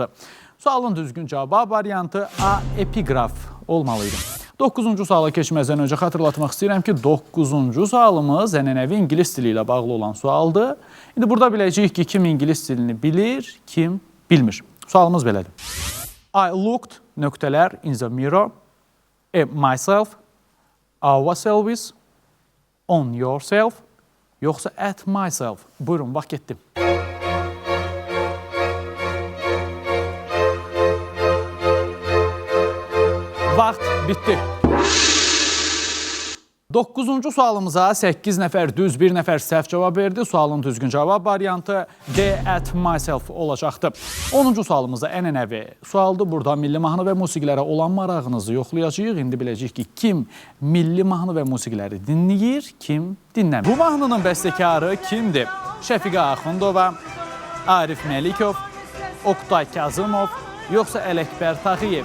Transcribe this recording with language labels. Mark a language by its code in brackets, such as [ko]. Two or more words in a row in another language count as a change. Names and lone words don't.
[az] Sualın düzgün cavab variantı A. Epiqraf olmalıydı. 9-cu suala keçməzdən öncə xatırlatmaq istəyirəm ki, 9-cu sualımız ənənəvi ingilis dili ilə bağlı olan sualdır. İndi burada biləcəyik ki, kim ingilis dilini bilir, kim bilmir. Sualımız belədir. [en] I looked, nöqtələr, in the mirror, at myself, ourselves, on yourself, yoxsa at myself. [az] Buyurun, vaxt getdi. Vaxt bitdi. 9-cu sualımıza 8 nəfər düz, 1 nəfər səhv cavab verdi. Sualın düzgün cavab variantı D [en] at myself [az] olacaqdı. 10-cu sualımızda ənənəvi sualdır. Burada milli mahnı və musiqilərə olan marağınızı yoxlayacağıq. İndi biləcəyik ki, kim milli mahnı və musiqiləri dinləyir, kim dinləmir. Bu mahnının bəstəkarı kimdir? Şəfiqə Axundova, Arif Məlikov, Oqtay Kazımov, yoxsa Ələkbər Tağıyev?